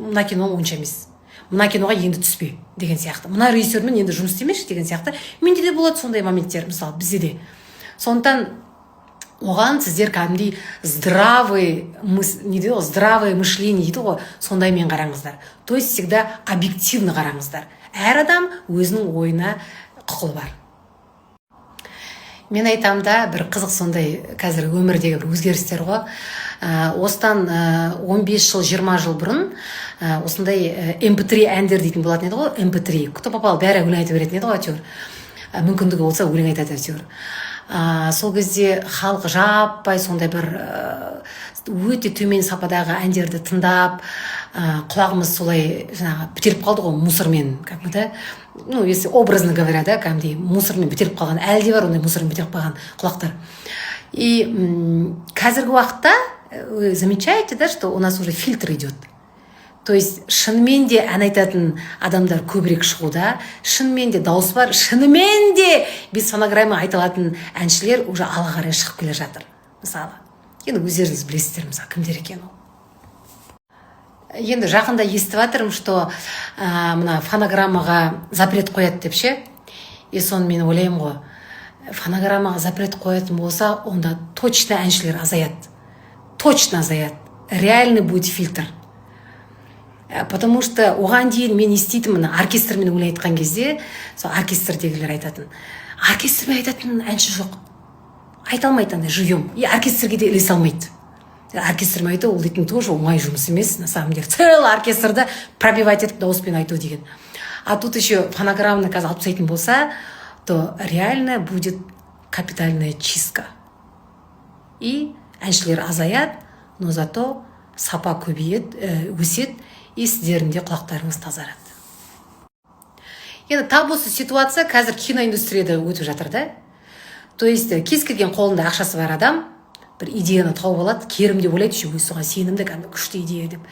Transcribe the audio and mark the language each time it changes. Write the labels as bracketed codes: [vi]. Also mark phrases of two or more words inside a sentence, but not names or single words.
[kk] Мына кино онша емес. Мына киноға енді түспе деген сияқты. Мына режиссермен енді жұмыс істемеші деген сияқты. Менде де болады сондай моменттер, мысалы, бізде де. Сондықтан оған сіздер кәдімгідей [ru] здравое мышление [kk] дейді ғой, сондаймен қараңыздар. [ru] То есть всегда объективно қараңыздар. [kk] Әр адам өзінің ойына құқылы бар. Мен айтам да, бір қызық сондай қазір өмірдегі бір өзгерістер ғой. Осыдан 15 жыл, 20 жыл бұрын осындай MP3 әндер дейтін болатын еді ғой, MP3. [ru] Кто попал, [kk] бәрі өлең айтып беретін еді ғой, әйтеуір. Мүмкіндігі болса өлең айтады әйтеуір. Сол кезде халық жаппай сондай бір өте төмен сападағы әндерді тыңдап, құлағымыз солай жаңағы бітеліп қалды ғой мусормен, [ru] как бы, да? Ну, если образно говоря, [kk] да, кәдімгідей мусормен бітеліп қалған, әлі де бар ондай мусормен бітеліп қалған құлақтар. [ru] И [kk] қазіргі уақытта [ru] вы замечаете, да, что у нас уже фильтр идет. То есть [kk] шынымен де ән айтатын адамдар көбірек шығуда, шынымен де дауыс бар, шынымен де без фонограмма айтылатын әншілер уже ала қарай шығып келе жатыр. Мысалы, енді өздеріңіз білесіздер, мысалы, кімдер екен ол. Енді жақында естіп жатырмын, что мына фонограммаға запрет қояды деп ше. И соны мен ойлаймын ғой, фонограммаға запрет қоятын болса, онда точно әншілер азаяды. Точно азаяды. [ru] Реальный будет фильтр. Потому что [kk] оған дейін мен еститінмін, оркестрмен өлең айтқан кезде, сол оркестрдегілер айтатын. Оркестрмен айтатын әнші жоқ. Айта алмайды андай живьем. И оркестрге де ілесе алмайды. Оркестрмен айту, ол дейтін тоже оңай жұмыс емес, [ru] на самом деле. [kk] Целый оркестрді пробивать етіп дауыспен айту деген. [ru] А тут еще [kk] фонограмманы қазір алып тастайтын болса, [ru] то реально будет капитальная чистка. [kk] И әншілер азаяды, [ru] но зато [kk] сапа көбейеді, өседі, и сіздердің де құлақтарыңыз тазарады. Енді тап осы ситуация қазір киноиндустрияда өтіп жатыр да. [ru] То есть [kk] кез келген қолында ақшасы бар адам бір идеяны тауып алады, керім деп ойлайды, соған сенімді, кәдімгі күшті идея деп.